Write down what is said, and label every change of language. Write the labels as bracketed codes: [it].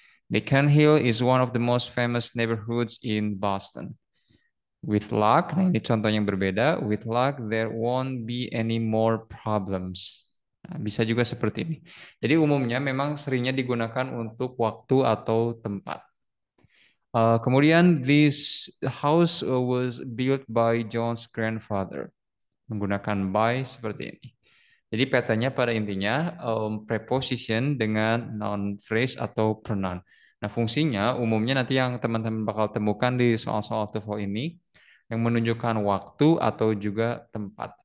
[en] Beacon Hill is one of the most famous neighborhoods in Boston. With luck, [id] nah ini contoh yang berbeda. [en] With luck, there won't be any more problems. [id] Nah, bisa juga seperti ini. Jadi umumnya memang seringnya digunakan untuk waktu atau tempat. [en] Kemudian, this house was built by John's grandfather. [id] Menggunakan by seperti ini. Jadi petanya pada intinya preposition dengan noun phrase atau pronoun. Nah, fungsinya umumnya nanti yang teman-teman bakal temukan di soal-soal TOEFL ini yang menunjukkan waktu atau juga tempat.